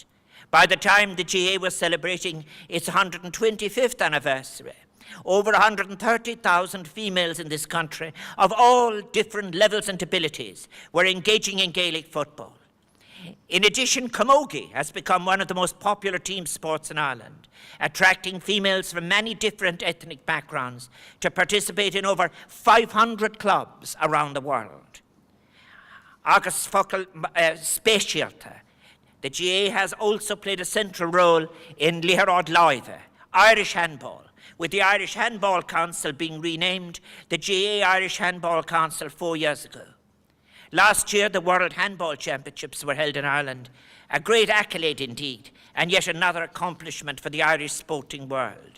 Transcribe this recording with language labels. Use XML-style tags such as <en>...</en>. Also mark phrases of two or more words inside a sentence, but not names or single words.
<en>By the time the GAA was celebrating its 125th anniversary, over 130,000 females in this country of all different levels and abilities were engaging in Gaelic football. In addition, camogie has become one of the most popular team sports in Ireland, attracting females from many different ethnic backgrounds to participate in over 500 clubs around the world.</en> <ga>Agus focal specialta.</ga> <en>The GAA has also played a central role in</en> <ga>Líoráid Láimhe,</ga> <en>Irish handball, with the Irish Handball Council being renamed the GAA Irish Handball Council 4 years ago. Last year, the World Handball Championships were held in Ireland, a great accolade indeed, and yet another accomplishment for the Irish sporting world.</en>